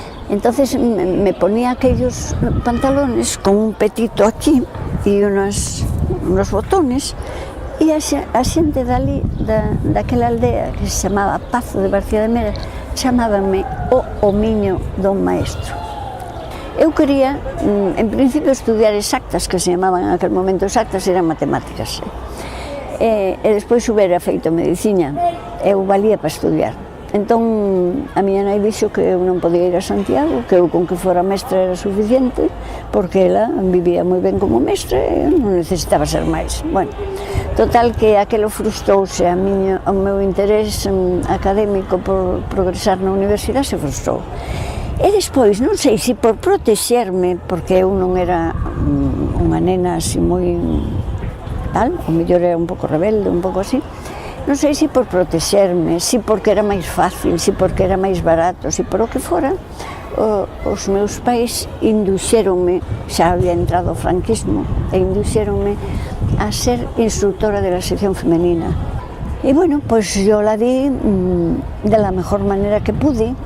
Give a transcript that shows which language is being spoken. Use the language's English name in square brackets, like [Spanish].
[Spanish] Entonces me ponía aquellos pantalones con un petito aquí y unos botones, [Galician] e a xente daquela aldea que se chamaba Pazo de Barcia de Mera chamábanme o homiño don maestro. Eu quería, en principio, estudiar exactas, [Spanish] que se llamaban en aquel momento exactas, [Galician] eran matemáticas. E despois hubiera feito medicina, eu valía para estudiar. Entón, a miña nai dixo que eu non podía ir a Santiago, que eu con que fora mestra era suficiente, porque ela vivía moi ben como mestra e non necesitaba ser máis. Bueno, total que aquelo frustrouse, o meu interés académico por progresar na universidade se frustrou. E despois, non sei se por protexerme, porque eu non era unha nena así moi tal, o mellor era un pouco rebelde, un pouco así, non sei se por protexerme, se porque era máis fácil, se porque era máis barato, se por o que fora, os meus pais induxéronme, xa había entrado o franquismo, e induxéronme a ser [Spanish] instructora de la sección femenina. Y bueno, pues yo la di de la mejor manera que pude.